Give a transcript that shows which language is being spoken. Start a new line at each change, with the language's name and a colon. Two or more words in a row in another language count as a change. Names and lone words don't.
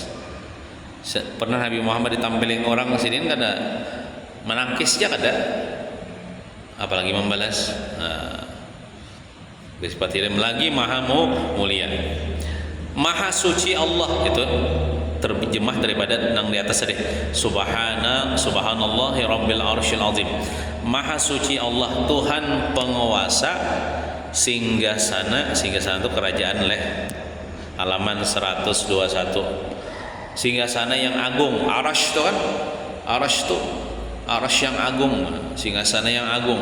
Banjar: Pernah Nabi Muhammad ditampilin orang sini kada menangkis aja kada. Apalagi membalas. Bersifat hilim lagi maha mulia, maha suci Allah. Itu terjemah daripada nang di atas tadi,
Arabic: سبحان الله رب العرش العظيم.
Banjar: Maha suci Allah, Tuhan penguasa singgasana itu kerajaan halaman 121. Singgasana yang agung, arash itu kan, arash yang agung, singgasana yang agung.